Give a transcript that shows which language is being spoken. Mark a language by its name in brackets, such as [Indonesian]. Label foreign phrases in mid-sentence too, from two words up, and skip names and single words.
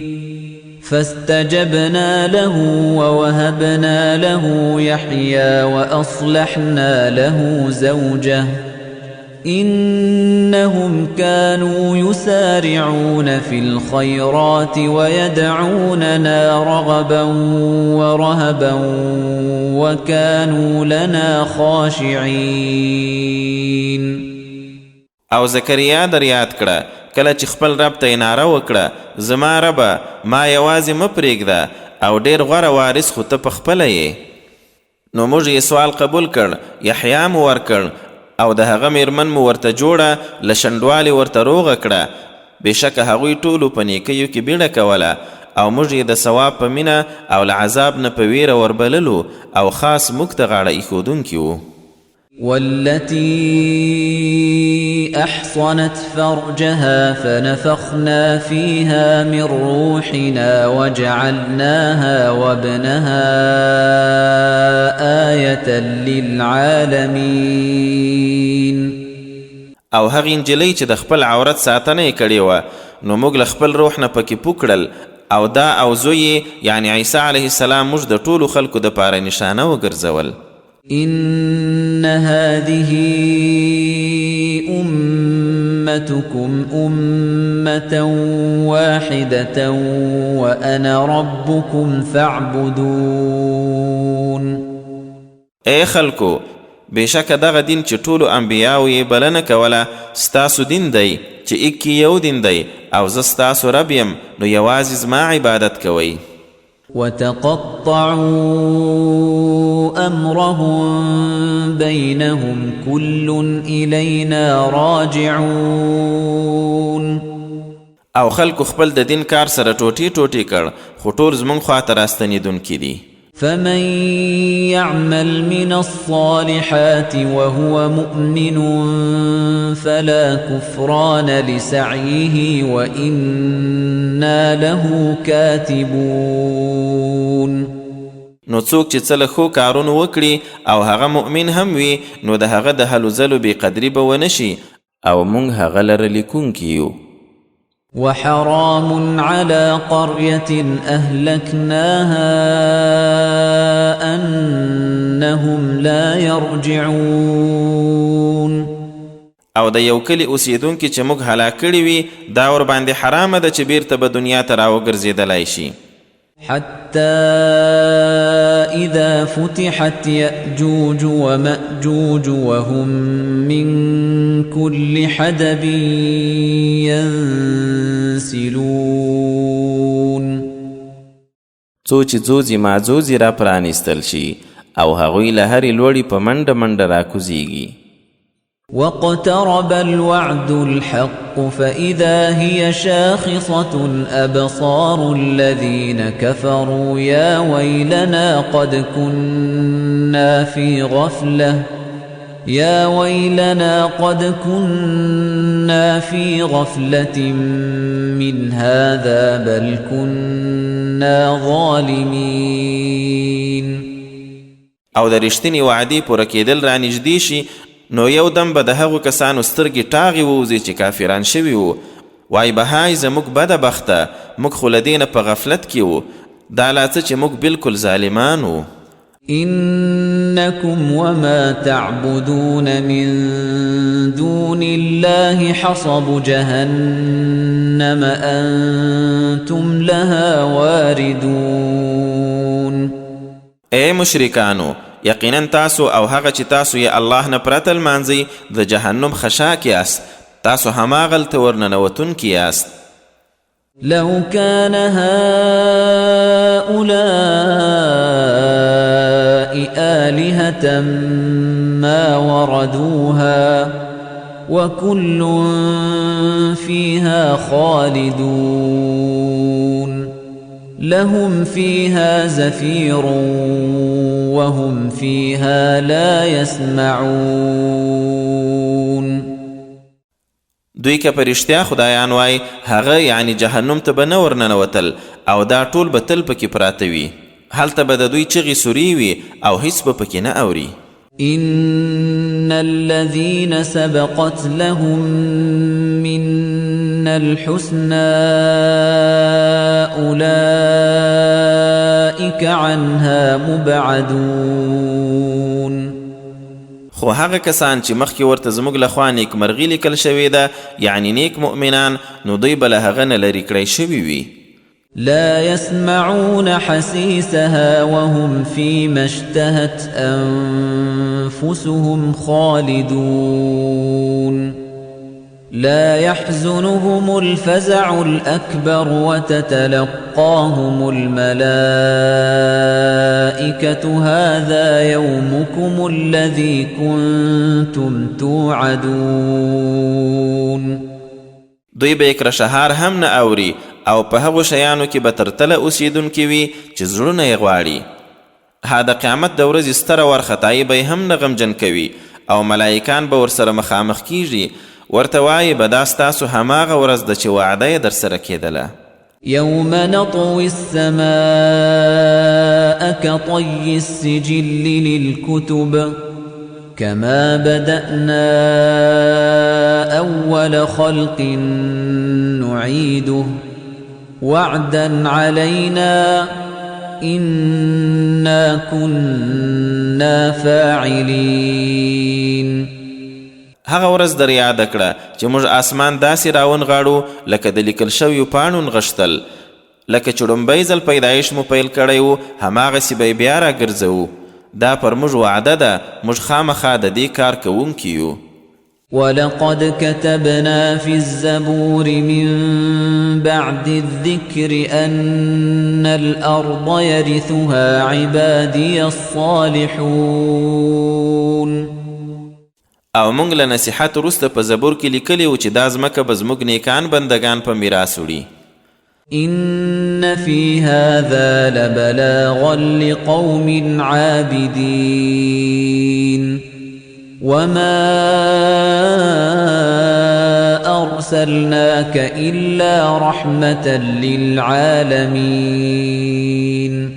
[Arabic] فاستجبنا له ووهبنا له يحيى وأصلحنا له زوجه إنهم كانوا يسارعون في الخيرات ويدعوننا رغبا ورهبا وكانوا لنا خاشعين. [Pashto] او زکریا در یاد کړه کله چې خپل رب ته ناره وکړه زما ربه ما یوازې مه پرېږده او ډېر غوره وارث خو ته پخپله یې. نو موږ یې سوال قبول کړ، یحیا مو ورکړ او د هغه میرمن مو ورته جوړه له شنډوالې ورته روغه کړه. بېشکه هغوی ټولو په نیکیو کې بیړه کوله او موږ یې د ثواب په مینه او له عذاب نه په ویره وربللو او خاص موږ ته غاړه ایښودونکي وو. [Arabic] والتي أحصنت فرجها فنفخنا فيها من روحنا وجعلناها وابنها آية للعالمين. [Pashto] او هغې نجلۍ چې د خپل عورت ساتنه یې کړې وه نو موږ له خپل روح نه پکې پوکړل او دا او زوی یعنی عیسی [Arabic] علیه السلام [Pashto] موږ د ټولو خلکو دپاره نشانه وګرځول. [Arabic] إن هذه أمتكم أمة واحدة وأنا ربكم فاعبدون. [Pashto] اے خلکو بېشکه دغه دین چې ټولو انبیاو یې بلنه کوله ستاسو دین دی چې ایکې یو دین دی او زه ستاسو رب یم نو یوازې زما عبادت کوئ. [Arabic] وتقطعوا أمرهم بينهم كل إلينا راجعون. [Pashto] او خلکو خپل د دین کار سره ټوټې ټوټې کړ خو ټول زموږ خواته راستنېدونکي دي. [Arabic] فمن يعمل من الصالحات وهو مؤمن فلا كفران لسعيه وإنا له كاتبون. [Pashto] نو څوک چې څه له ښو کارونو وکړي او هغه مؤمن هم وي نو د هغه د هلو ځلو بې قدري به ونه شي او موږ هغه لره لیکونکي یو. [Arabic] وحرام على قرية أهلكناها أنهم لا يرجعون. [Pashto] او د یو کلي اوسیدونکي چې موږ هلاک کړي وي دا ور باندې حرامه ده چې بیرته به دنیا ته راوګرځېدلی شي. [Arabic] حتى إذا فتحت يأجوج ومأجوج وهم من كل حدب ينسلون. [Pashto] څو چې ځوځي ماځوځي را پرانیستل شي او هغوی له هرې لوړې په منډه منډه راکوزیږي. [Arabic] واقترب الوعد الحق فإذا هي شاخصة أبصار الذين كفروا يا ويلنا قد كنا في غفلة من هذا بل كنا ظالمين. [Pashto] او د رښتینې وعدې پوره کېدل را نږدې شي نو یو دم به د هغو کسانو سترګې ټاغې ووځي چې کافران شوي وو. وای بهای زموږ بده بخته موږ خو له دې نه په غفلت کې وو دا لا څه چې موږ بالکل ظالمان وو. [Arabic] إنكم وما تعبدون من دون الله حصب جهنم أنتم لها واردون. [Pashto] اے مشرکانو یقینا تاسو او هغه چې تاسو یې الله نه پرته لمانځئ د جهنم خشاک یاست تاسو هماغلته ورننوتونکي یاست. [Arabic] لو كان هؤلاء آلهة ما وردوها وكل فيها خالدون لهم فيها زفير وهم فيها لا يسمعون. [Pashto] دوی که پرشتیا خدایان وای هغه یعنی جهنم ته به نه ورننوتل او دا ټول به تل پکې پراته وي. هلته به د دوی چغې سوري وي او هیڅ به پکې نه اوري. [Arabic] إن الذين سبقت لهم منا الحسنى أولئك عنها مبعدون. [Pashto] خو هغه کسان چې مخکې ورته زموږ لخوا نیکمرغي لیکل شوې ده یعنی نیک مؤمنان نو دوی به له هغه نه لرې کړی شوي وي. [Arabic] لا يسمعون حسيسها وهم فيما اشتهت أنفسهم خالدون. لا يحزنهم الفزع الأكبر وتتلقاهم الملائكة هذا يومكم الذي كنتم توعدون. [Pashto] دوی به یک رشهار هم نه اوري او په هغو شیانو کې به تر تله اوسیدونکي وي چې زړونه یې غواړي. ها د قیامت د ورځې ستره وارخطایي به یې هم نه غمجن کوي او ملایکان به ورسره مخامخ کیږي ورته وایي به دا ستاسو هماغه ورځ ده چې وعده یې در سره کېدله. [Arabic] يوم نطوي السماء كطي السجل للكتب كما بدأنا أول خلق نعيده وعدا علينا إنا كنا فاعلين. [Pashto] هغه ورځ در یاد کړه چې موږ آسمان داسې راونغاړو لکه د لیکل شویو پاڼو نغښتل لکه چې لومبی ځل پیدایش مو پیل کړی و هماغسې به یې بیا راګرځوو. دا پر موږ وعده ده موږ خامخا د دې کار کوونکي یو. [Arabic] ولقد كتبنا في الزبور من بعد الذكر أن الأرض يرثها عبادي الصالحون. [Pashto] او موږ له نصیحت وروسته په زبور کې لیکلي و چې دا ځمکه به زموږ نیکان بندگان په میراث وړي. [Arabic] إن في هذا لبلاغا لقوم عابدين وما أرسلناك إلا رحمة للعالمين.